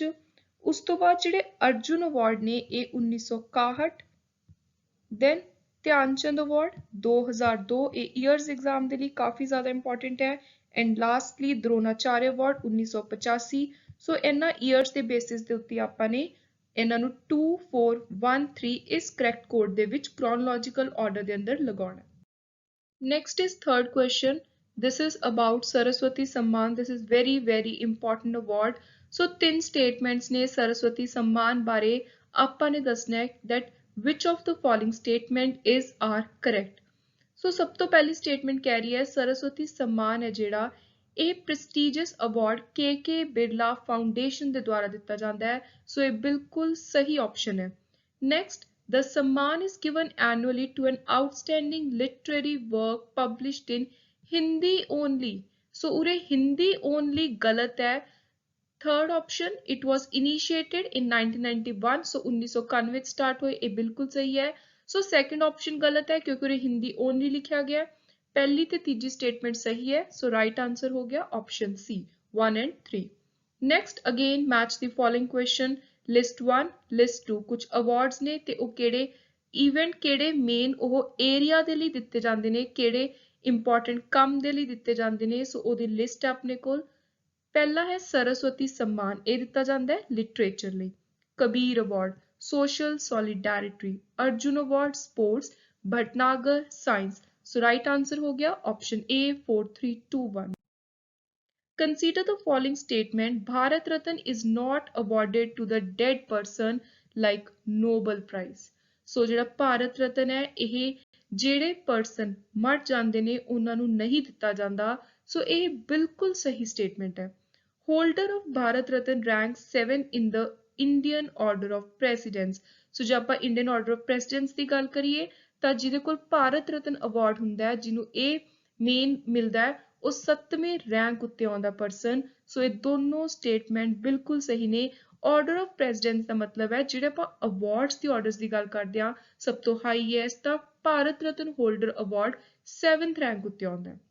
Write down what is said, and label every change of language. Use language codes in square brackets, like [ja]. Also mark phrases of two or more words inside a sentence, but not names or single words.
[pa] ਉਸ ਤੋਂ ਬਾਅਦ ਜਿਹੜੇ ਅਰਜੁਨ ਅਵਾਰਡ ਨੇ ਇਹ 1961, ਦੈਨ ਧਿਆਨ ਚੰਦ ਅਵਾਰਡ 2002, ਇਹ [en] years exam [pa] ਦੇ ਲਈ ਕਾਫੀ ਜ਼ਿਆਦਾ ਇੰਪੋਰਟੈਂਟ ਹੈ, [en] and lastly [pa] द्रोणाचार्य ਅਵਾਰਡ 1985। ਸੋ ਇਹਨਾਂ ਈਅਰਸ ਦੇ ਬੇਸਿਸ ਦੇ ਉੱਤੇ ਆਪਾਂ ਨੇ ਇਹਨਾਂ ਨੂੰ 2, 4, 1, 3 ਇਸ [en] correct code [pa] ਦੇ ਵਿੱਚ [en] chronological order [pa] ਦੇ ਅੰਦਰ ਲਗਾਉਣਾ। [en] Next is third question. This is about Saraswati Samman. This is very important award. [pa] So ਤਿੰਨ statements ਨੇ ਸਰਸਵਤੀ सम्मान ਬਾਰੇ ਆਪਾਂ ਨੇ ਦੱਸਣਾ ਹੈ [en] that which of the following statement is are correct. [pa] So ਸਭ ਤੋਂ ਪਹਿਲੀ statement ਕਹਿ ਰਹੀ ਹੈ ਸਰਸਵਤੀ सम्मान ਹੈ ਜਿਹੜਾ ਇਹ [en] prestigious award [pa] KK ਬਿਰਲਾ ਫਾਊਂਡੇਸ਼ਨ ਦੇ ਦੁਆਰਾ ਦਿੱਤਾ ਜਾਂਦਾ ਹੈ। ਸੋ ਇਹ ਬਿਲਕੁਲ ਸਹੀ option ਹੈ। [en] Next, the Samman is given annually to an outstanding literary work published in Hindi only. [hi] So उरे [en] Hindi only [hi] गलत है। [en] Third option, it was initiated in 1991. [hi] So 1991 start हुए, ये बिल्कुल सही है। So [en] second option [hi] गलत है क्योंकि उरे [en] Hindi only [hi] लिखा गया। पहली ते तीजी statement सही है। So [en] right answer [hi] हो गया [en] option C 1 and 3. Next again match the following question. [pa] ਲਿਸਟ 1 ਲਿਸਟ 2 ਕੁਝ ਅਵਾਰਡਸ ਨੇ ਤੇ ਉਹ ਕਿਹੜੇ ਇਵੈਂਟ ਕਿਹੜੇ ਮੇਨ ਉਹ ਏਰੀਆ ਦੇ ਲਈ ਦਿੱਤੇ ਜਾਂਦੇ ਨੇ, ਕਿਹੜੇ ਇੰਪੋਰਟੈਂਟ ਕੰਮ ਦੇ ਲਈ ਦਿੱਤੇ ਜਾਂਦੇ ਨੇ। ਸੋ ਉਹਦੀ ਲਿਸਟ ਆਪਣੇ ਕੋਲ। ਪਹਿਲਾ ਹੈ ਸਰਸਵਤੀ सम्मान, ਇਹ ਦਿੱਤਾ ਜਾਂਦਾ ਹੈ ਲਿਟਰੇਚਰ ਲਈ। [en] Kabir Award social solidarity, Arjun Award sports, Bhatnagar science. [pa] ਸੋ [en] right answer [pa] ਹੋ ਗਿਆ ਆਪਸ਼ਨ A 4, 3, 2, 1. [en] Consider the following statement. Bharat Ratna is not awarded to the dead person like Nobel Prize. [pa] So ਜਿਹੜਾ ਭਾਰਤ ਰਤਨ ਹੈ ਇਹ ਜਿਹੜੇ ਪਰਸਨ ਮਰ ਜਾਂਦੇ ਨੇ ਉਹਨਾਂ ਨੂੰ ਨਹੀਂ ਦਿੱਤਾ ਜਾਂਦਾ। ਸੋ ਇਹ ਬਿਲਕੁਲ ਸਹੀ ਸਟੇਟਮੈਂਟ ਹੈ। [en] Holder of Bharat Ratna ranks 7 in the Indian Order of Presidents. [pa] ਸੋ ਜੇ ਆਪਾਂ [en] Indian Order of Presidents [pa] ਦੀ ਗੱਲ ਕਰੀਏ ਤਾਂ ਜਿਹਦੇ ਕੋਲ ਭਾਰਤ ਰਤਨ ਅਵਾਰਡ ਹੁੰਦਾ ਹੈ ਜਿਹਨੂੰ ਇਹ ਮੇਨ ਮਿਲਦਾ ਹੈ ਉਹ 7ਵੇਂ ਰੈਂਕ ਉੱਤੇ ਆਉਂਦਾ ਪਰਸਨ। ਸੋ ਇਹ ਦੋਨੋਂ ਸਟੇਟਮੈਂਟ ਬਿਲਕੁਲ ਸਹੀ ਨੇ। [en] order of presidents [pa] ਦਾ ਮਤਲਬ ਹੈ ਜਿਹੜੇ ਆਪਾਂ ਅਵਾਰਡਸ ਦੀ ਆਰਡਰਸ ਦੀ ਗੱਲ ਕਰਦੇ ਹਾਂ ਸਭ ਤੋਂ ਹਾਈਐਸਟ ਤਾਂ ਭਾਰਤ ਰਤਨ [en] holder award 7th rank [pa] ਉੱਤੇ ਆਉਂਦਾ ਹੈ।